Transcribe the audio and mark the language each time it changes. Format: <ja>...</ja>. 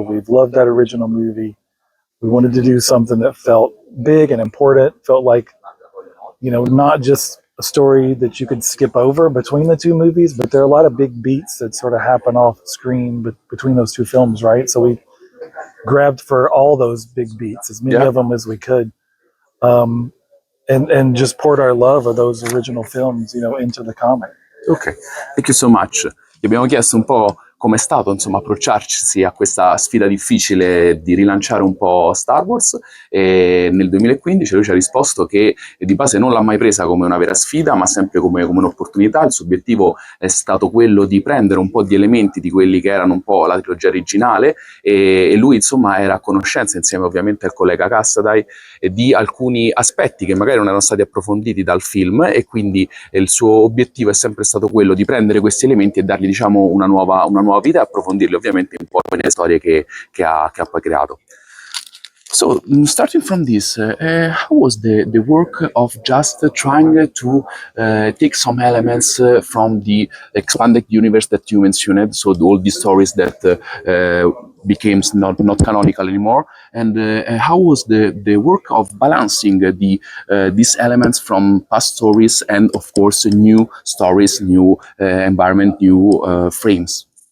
<en>We've loved that original movie. We wanted to do something that felt big and important, felt like, not just a story that you could skip over between the two movies, but there are a lot of big beats that sort of happen off screen between those two films, right? So we grabbed for all those big beats, as many of them as we could, and just poured our love of those original films, into the comic. Ok, thank you so much.</en> <it>Gli abbiamo chiesto un po' come è stato, insomma, approcciarsi a questa sfida difficile di rilanciare un po' Star Wars, e nel 2015 lui ci ha risposto che di base non l'ha mai presa come una vera sfida, ma sempre come un'opportunità. Il suo obiettivo è stato quello di prendere un po' di elementi di quelli che erano un po' la trilogia originale, e lui, insomma, era a conoscenza, insieme ovviamente al collega Cassaday, di alcuni aspetti che magari non erano stati approfonditi dal film, e quindi il suo obiettivo è sempre stato quello di prendere questi elementi e dargli, diciamo, una nuova vita, e approfondirli ovviamente un po' nelle storie che ha poi creato.</it> <en>So, starting from this, how was the work of just trying to take some elements from the expanded universe that you mentioned, so all the stories that became not canonical anymore, and how was the work of balancing these elements from past stories and, of course, new stories, new environment, new frames?</en>